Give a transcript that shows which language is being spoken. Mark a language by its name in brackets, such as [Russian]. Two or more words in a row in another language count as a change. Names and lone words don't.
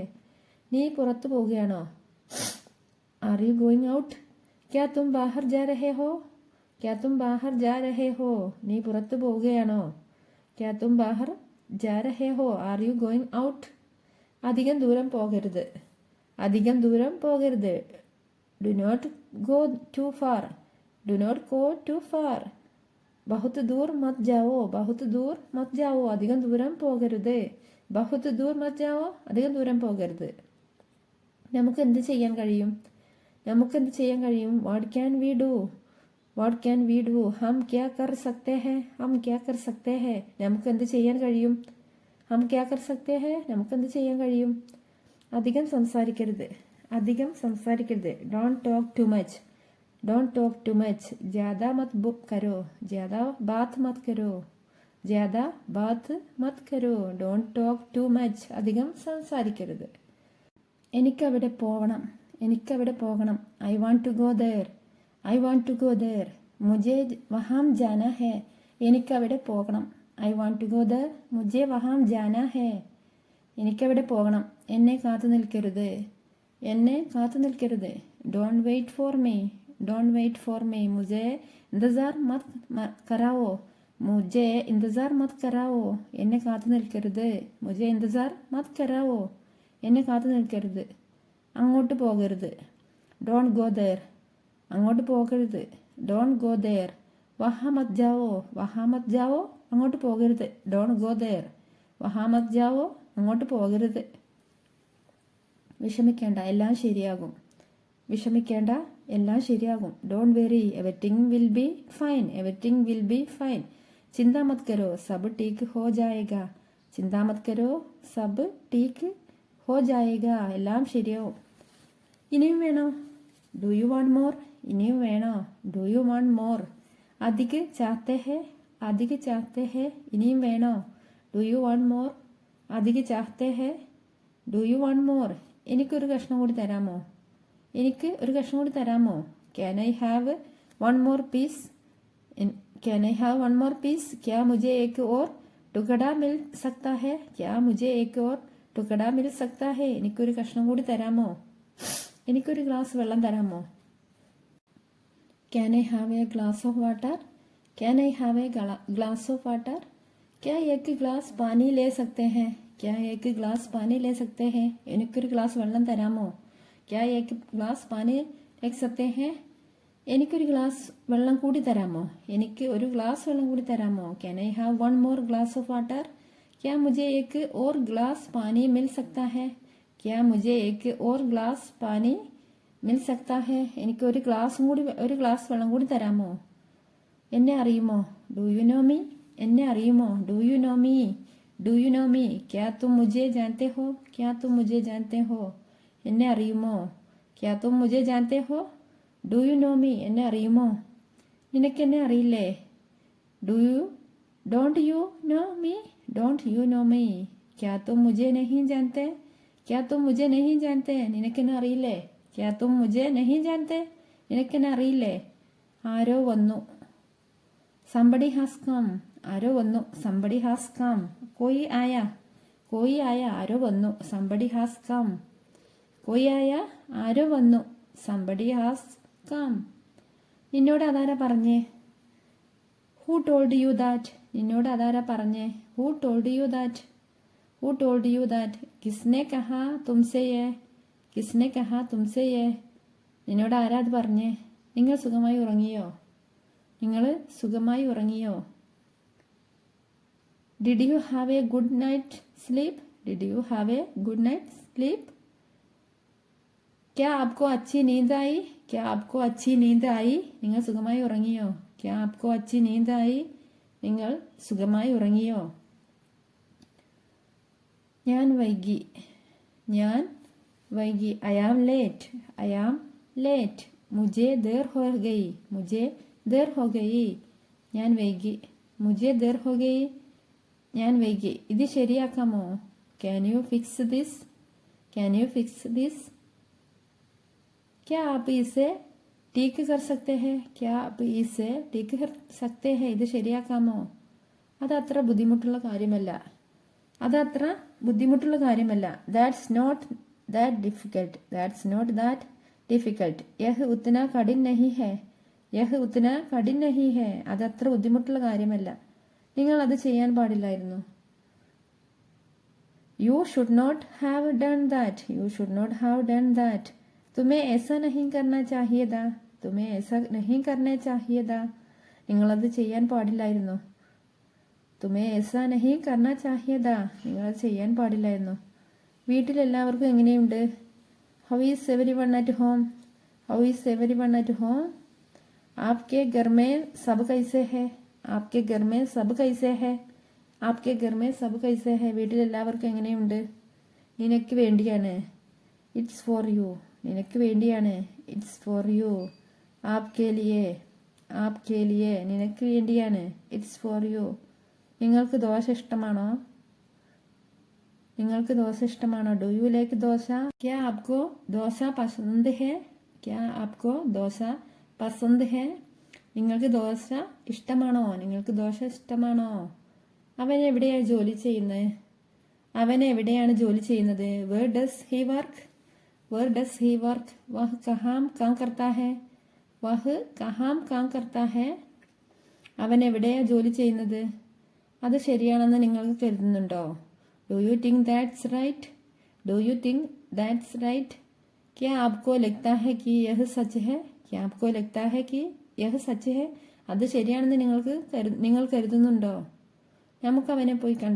[Malayalam] നീ പുറത്തു പോവുകയാണോ? [English] Are you going out. [Hindi] क्या तुम बाहर जा रहे हो. क्या तुम बाहर जा रहे हो. [Malayalam] നീ പുറത്തു പോവുകയാണോ? [Hindi] क्या तुम बाहर जा रहे हो. [English] Are you going out. [Malayalam] അധികം ദൂരം പോകരുത്. അധികം ദൂരം പോകരുത്. [English] Do not go too far. Do not go too far. [Hindi] बहुत दूर मत जाओ. बहुत दूर मत जाओ. [Malayalam] അധികം ദൂരം പോകരുത്. [Hindi] बहुत दूर मत जाओ. [Malayalam] അധികം ദൂരം പോകരുത്. നമുക്ക് എന്ത് ചെയ്യാൻ കഴിയും? നമുക്ക് എന്ത് ചെയ്യാൻ കഴിയും? [English] What can we do. What can we do? [Hindi] हम क्या कर सकते हैं? हम क्या कर सकते हैं? [Malayalam] നമുക്ക് എന്ത് ചെയ്യാൻ കഴിയും? [Hindi] हम क्या कर सकते हैं? [Malayalam] നമുക്ക് എന്ത് ചെയ്യാൻ കഴിയും? അധികം സംസാരിക്കരുത്. അധികം സംസാരിക്കരുത്. [English] Don't talk too much. Don't talk too much. [Hindi] ज़्यादा मत करो. ज़्यादा बात मत करो. ज़्यादा बात मत करो. [English] Don't talk too much. [Malayalam] അധികം സംസാരിക്കരുത്. എനിക്കവിടെ പോകണം. എനിക്കവിടെ പോകണം. [English] I want to go there. I want to go there. [Hindi] मुझे वहाँ जाना है. [Malayalam] എനിക്കവിടെ പോകണം. [English] I want to go there. [Hindi] मुझे वहाँ जाना है. [Malayalam] എനിക്കവിടെ പോകണം. എന്നെ കാത്തു നിൽക്കരുത്. എന്നെ കാത്തു നിൽക്കരുത്. [English] Don't wait for me. Don't wait for me. [Hindi] मुझे इंतजार मत कराओ. मुझे इंतजार मत कराओ. [Malayalam] എന്നെ കാത്തു നിൽക്കരുത്. [Hindi] मुझे इंतजार मत कराओ. [Malayalam] എന്നെ കാത്തു നിൽക്കരുത്. അങ്ങോട്ട് പോകരുത്. [English] Don't go there. [Malayalam] അങ്ങോട്ട് പോകരുത്. [English] Don't go there. [Hindi] वहाँ मत जाओ. वहाँ मत जाओ. [Malayalam] അങ്ങോട്ട് പോകരുത്. [English] Don't go there. [Hindi] वहाँ मत जाओ. [Malayalam] അങ്ങോട്ട് പോകരുത്. വിഷമിക്കേണ്ട, എല്ലാം ശരിയാകും. വിഷമിക്കേണ്ട, എല്ലാം ശരിയാകും. [English] Don't worry. Everything will be fine. Everything will be fine. [Hindi] चिंता मत करो. सब ठीक हो जाएगा. चिंता मत करो. सब ठीक हो जाएगा. [Malayalam] എല്ലാം ശരിയാവും. ഇനിയും വേണോ? [English] Do you want more? [Malayalam] ഇനിയും വേണോ? [English] Do you want more? [Hindi] अधिक चाहते हैं. अधिक चाहते हैं. [Malayalam] ഇനിയും വേണോ? [English] Do you want more? [Hindi] अधिक चाहते हैं. [English] Do you want more? [Malayalam] എനിക്കൊരു കഷ്ണം കൂടി തരാമോ? എനിക്ക് ഒരു കഷ്ണം കൂടി തരാമോ? [English] Can I have one more piece? Can I have one more piece? [Hindi] क्या मुझे एक और टुकड़ा मिल सकता है? क्या मुझे एक और टुकड़ा मिल सकता है? [Malayalam] എനിക്കൊരു കഷ്ണം കൂടി തരാമോ? എനിക്കൊരു ഗ്ലാസ് വെള്ളം തരാമോ? [English] Can I have a glass of water? Can I have a glass of water? [Hindi] क्या एक ग्लास पानी ले सकते हैं? क्या एक ग्लास पानी ले सकते हैं? [Malayalam] എനിക്കൊരു ഗ്ലാസ് വെള്ളം തരാമോ? [Hindi] क्या एक ग्लास पानी ले सकते हैं? [Malayalam] എനിക്കൊരു ഗ്ലാസ് വെള്ളം കൂടി തരാമോ? എനിക്ക് ഒരു ഗ്ലാസ് വെള്ളം കൂടി തരാമോ? [English] Can I have one more glass of water? [Hindi] क्या मुझे एक और ग्लास पानी मिल सकता है? क्या मुझे एक और ग्लास पानी मिल सकता है? [Malayalam] എനിക്ക് ഒരു ഗ്ലാസ് വെള്ളം കൂടി തരാമോ? എന്നെ അറിയുമോ? [English] Do you know me? [Malayalam] എന്നെ അറിയുമോ? [English] Do you know me? Do you know me? [Hindi] क्या तुम मुझे जानते हो? क्या तुम मुझे जानते हो? [Malayalam] എന്നെ അറിയുമോ? [Hindi] क्या तुम मुझे जानते हो? [English] Do you know me? [Malayalam] എന്നെ അറിയുമോ? നിനക്കെന്നെ അറിയില്ലേ? [English] Don't you know me? Don't you know me? [Hindi] क्या तुम मुझे नहीं जानते? क्या तुम मुझे नहीं जानते? [Malayalam] നിനക്കെന്നെ അറിയില്ലേ? [Hindi] क्या तुम मुझे नहीं जानते? [Malayalam] നിനക്കെന്നെ അറിയില്ലേ? ആരോ വന്നു. [English] Somebody has come. [Malayalam] ആരോ വന്നു. [English] Somebody has come. [Hindi] कोई आया. कोई आया. [Malayalam] ആരോ വന്നു. [English] Somebody has come. [Hindi] कोई आया. [Malayalam] ആരോ വന്നു. [English] Somebody has come. [Malayalam] നിന്നോട് അതാരാ പറഞ്ഞേ? [English] Who told you that? [Malayalam] നിന്നോട് അതാരാ പറഞ്ഞേ? [English] Who told you that? Who told you that? [Hindi] किसने कहा तुमसे ये? किसने कहा तुमसे ये? [Malayalam] നിന്നോട് ആരാ അത് പറഞ്ഞേ? നിങ്ങൾ സുഖമായി ഉറങ്ങിയോ? നിങ്ങൾ സുഖമായി ഉറങ്ങിയോ? [English] Did you have a good night sleep? Did you have a good night sleep? [Hindi] क्या आपको अच्छी नींद आई? क्या आपको अच्छी नींद आई? [Malayalam] നിങ്ങൾ സുഖമായി ഉറങ്ങിയോ? [Hindi] क्या आपको अच्छी नींद आई? [Malayalam] നിങ്ങൾ സുഖമായി ഉറങ്ങിയോ? ഞാൻ വൈകി. ഞാൻ വൈകി. [English] I am late. I am late. [Hindi] मुझे देर हो गई. मुझे देर हो गई. [Malayalam] ഞാൻ വൈകി. [Hindi] मुझे देर हो गई. [Malayalam] ഞാൻ വൈകി. ഇത് ശരിയാക്കാമോ? [English] Can you fix this? Can you fix this? [Hindi] क्या आप इसे ठीक कर सकते हैं? क्या आप इसे ठीक कर सकते हैं? [Malayalam] ഇത് ശരിയാക്കാമോ? അതത്ര ബുദ്ധിമുട്ടുള്ള കാര്യമല്ല. അതത്ര ബുദ്ധിമുട്ടുള്ള കാര്യമല്ല. [English] That's not that difficult. That's not that difficult. [Hindi] यह उतना कठिन नहीं है. यह उतना कठिन नहीं है. [Malayalam] അതത്ര ബുദ്ധിമുട്ടുള്ള കാര്യമല്ല. നിങ്ങൾ അത് ചെയ്യാൻ പാടില്ലായിരുന്നു. [English] You should not have done that. You should not have done that. [Hindi] तुम्हें ऐसा नहीं करना चाहिए था. तुम्हें ऐसा नहीं करना चाहिए था. [Malayalam] നിങ്ങളത് ചെയ്യാൻ പാടില്ലായിരുന്നു. [Hindi] तुम्हें ऐसा नहीं करना चाहिए था. [Malayalam] നിങ്ങളത് ചെയ്യാൻ പാടില്ലായിരുന്നു. വീട്ടിലെല്ലാവർക്കും എങ്ങനെയുണ്ട്? [English] How is everyone at home? How is everyone at home? [Hindi] आपके घर में सब कैसे है आपके घर में सब कैसे है आपके घर में सब कैसे है [Malayalam] വീട്ടിൽ എല്ലാവർക്കും എങ്ങനെയുണ്ട് നിനക്ക് വേണ്ടിയാണ് [English] It's for you [Malayalam] നിനക്ക് വേണ്ടിയാണ് [English] It's for you [Hindi] आपके लिए [Malayalam] നിനക്ക് വേണ്ടിയാണ് [English] It's for you [Malayalam] നിങ്ങൾക്ക് ദോശ ഇഷ്ടമാണോ നിങ്ങൾക്ക് ദോശ ഇഷ്ടമാണോ [English] Do you like dosa [Hindi] क्या आपको दोसा पसंद है क्या आपको दोसा पसंद है [Malayalam] നിങ്ങൾക്ക് ദോശ ഇഷ്ടമാണോ നിങ്ങൾക്ക് ദോശ ഇഷ്ടമാണോ അവൻ എവിടെയാണ് ജോലി ചെയ്യുന്നത് അവൻ എവിടെയാണ് ജോലി ചെയ്യുന്നത് [English] where does he work [Hindi] वह कहाँ काम करता है वह कहाँ काम करता है [Malayalam] അവൻ എവിടെയാണ് ജോലി ചെയ്യുന്നത് അത് ശരിയാണെന്ന് നിങ്ങൾക്ക് കരുതുന്നുണ്ടോ [English] Do you think that's right [Hindi] क्या आपको लगता है कि यह सच है क्या आपको लगता है कि यह सच है [Malayalam] അത് ശരിയാണെന്ന് നിങ്ങൾ കരുതുന്നുണ്ടോ നമുക്ക് അവനെ പോയി